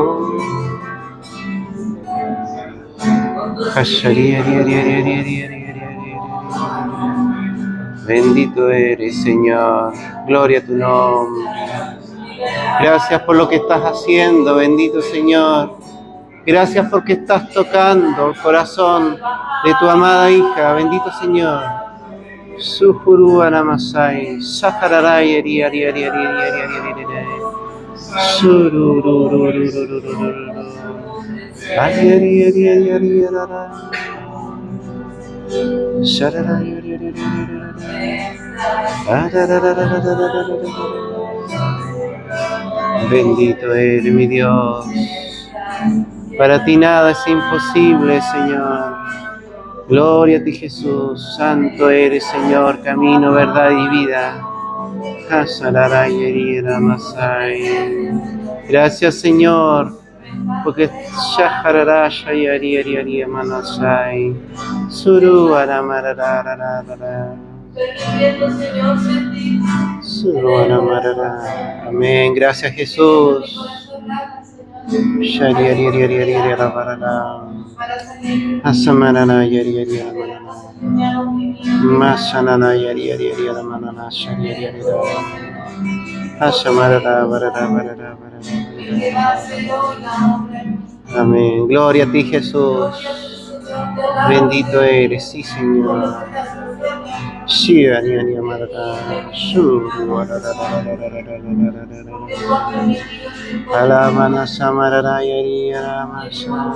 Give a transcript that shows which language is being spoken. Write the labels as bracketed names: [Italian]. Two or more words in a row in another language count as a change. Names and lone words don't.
[Spanish] Bendito eres, Señor. Gloria a tu nombre. Gracias por lo que estás haciendo, bendito Señor. Gracias porque estás tocando el corazón de tu amada hija, bendito Señor. Suhuru anamasai, sahararai eri eri eri eri eri eri eri eri. Sururururururururu. Ay eri eri eri eri eri. Shararai eri eri eri eri. Bendito eres, mi Dios. Para ti nada es imposible, Señor. Gloria a ti, Jesús. Santo eres, Señor, camino, verdad y vida. Gracias, Señor, porque Shahararasha y Ari Manasai. Suru Aramarararara. Suru Aramarara. Amén. Gracias, Jesús. Shari Ari Aramarara. Asamarana Yari Aramarara. Masanana Yari Aramarara. Shari Ari Asamarara Barara Barara Barara. Amén. Gloria a ti, Jesús. Bendito eres, sí, Señor. Sí, Ani Amarara. Alamana Samarara Yari Aramasa.